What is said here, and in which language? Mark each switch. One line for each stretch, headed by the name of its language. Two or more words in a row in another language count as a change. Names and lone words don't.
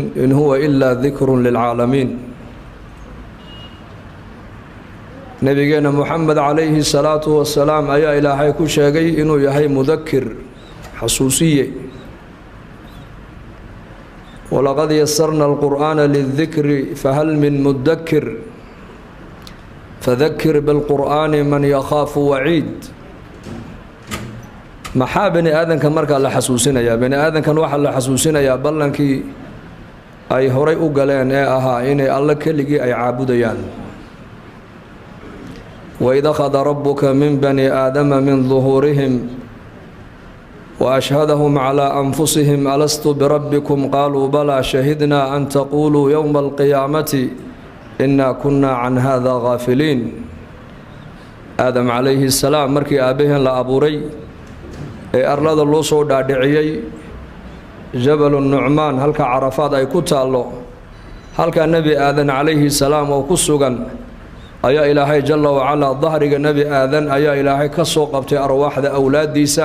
Arabic: إن هو إلا ذكر للعالمين.
Somali: nabigeena muxamed
Arabic: عليه الصلاة والسلام
Somali: ayaa ilaahay ku sheegay inuu yahay mudakir xasuusiye.
Arabic: ولقد يسرنا القرآن للذكر فهل من مدكر فذكر بالقرآن من يخاف وعيد.
Somali: maxaa bani aadanka markaa la xasuusinayaa? bani aadankan waxaa la xasuusinayaa ballankii ay horay u galeen ee ahaa inay alle keligii ay caabudayaan.
Arabic: وإذ أخذ ربك من بني آدم من ظهورهم وأشهدهم على أنفسهم ألست بربكم قالوا بلى شهدنا أن تقولوا يوم القيامة إنا كنا عن هذا غافلين. آدم عليه السلام
Somali: markii aabaheen la abuuray ee arlada loo soo dhaadhiciyay jabal nucmaan halka carafaad ay ku taalo halka nabi aadan
Arabic: عليه السلام
Somali: oo ku sugan ayaa ilaahay
Arabic: جل وعلا
Somali: dhahriga nabi aadan ayaa ilaahay ka soo qabtay arwaaxda awlaadiisa.